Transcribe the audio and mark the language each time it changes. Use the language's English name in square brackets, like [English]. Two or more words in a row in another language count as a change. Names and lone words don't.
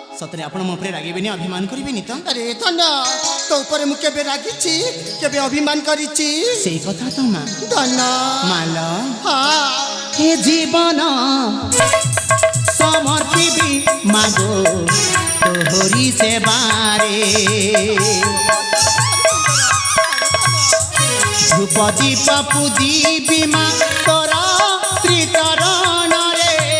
[Odia] ସତରେ ଆପଣ ମୋ ଉପରେ ରାଗିବେନି ଅଭିମାନ କରିବେନି ତ ଆରେ ଧନ ତୋ ଉପରେ ମୁଁ କେବେ ରାଗିଛି କେବେ ଅଭିମାନ କରିଛି ସେଇ କଥା ତ ମା ଧନ ମାଲ ହଁ ହେ ଜୀବନ ସମର୍ପିବି ମାଗୋ ତୋହରି ସେବାରେ ଧୂପ ଦୀପ ପୂଜିବି ମା ତୋର ଶ୍ରୀଚରଣ ରେ